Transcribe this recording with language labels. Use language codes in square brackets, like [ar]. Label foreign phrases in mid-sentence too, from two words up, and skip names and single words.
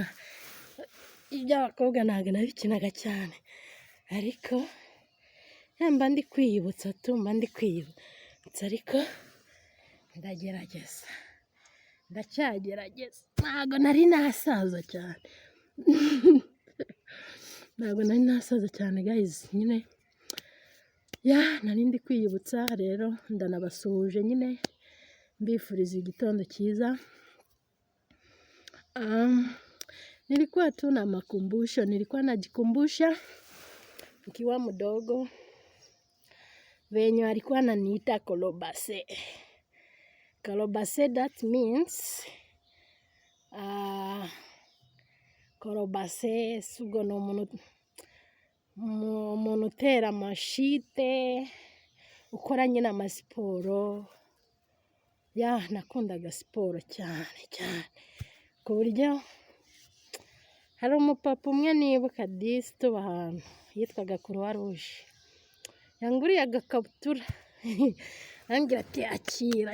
[rw] Iby'abakobwa ntabwo nabikinaga cyane, ariko mba ndi kwiyibutsa ariko ndacyagerageza. Ntabwo nari nasaza cyane guys. Nyine nari ndi kwiyibutsa. Rero ndanabasuhuje nyine mbifuriza igitondo cyiza. [sw] Nilikuwa tu na makumbusho, nilikuwa najikumbusha nikiwa mdogo venye alikuwa ananiita kolobase. Kolobase, [en] that means [rw] kolobase sugo no umuntu utera amashite, ukora nyine amasiporo. Nakundaga siporo cyane ku buryo hari umupapa umwe nibuka disi tuba ahantu yitwaga Croix Rouge, yanguriye agakabutura ambwira ati akira.